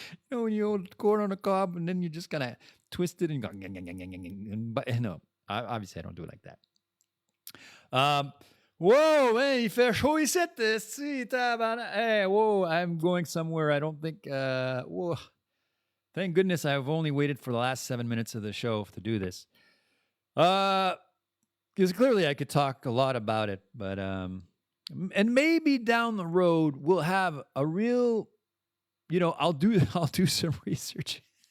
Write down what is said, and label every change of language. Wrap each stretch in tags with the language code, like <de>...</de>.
<en>When you hold corn on the cob and then you just kind of twist it and go. But no, obviously I don't do it like that. Whoa, man,</en> <fr>il fait chaud ici.</fr> <en>Hey, whoa, I'm going somewhere. I don't think. Whoa. Thank goodness I've only waited for the last 7 minutes of the show to do this. Because clearly I could talk a lot about it, but and maybe down the road we'll have a real, I'll do some research.</en>